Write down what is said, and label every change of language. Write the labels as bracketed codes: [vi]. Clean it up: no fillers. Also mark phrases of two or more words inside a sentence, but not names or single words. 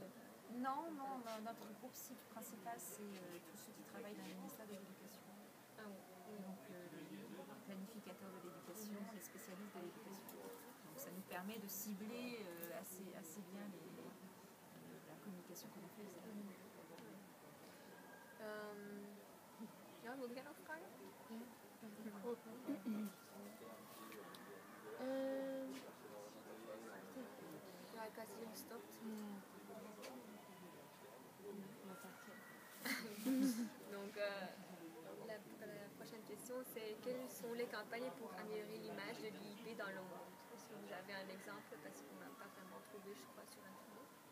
[fr] Non, notre groupe cible principal, c'est tous ceux qui travaillent dans le ministère de l'Éducation. Donc les planificateurs de l'éducation, les spécialistes de l'éducation. Donc ça nous permet de cibler assez bien la communication que l'on fait. [nl] Ja, wil jij nog vragen? Ja, ik had hier gestopt. [fr] Donc, la prochaine question, c'est quelles sont les campagnes pour améliorer l'image de l'IIP dans le monde? Est-ce que vous avez un exemple? Parce qu'on n'a pas vraiment trouvé, je crois, sur Internet.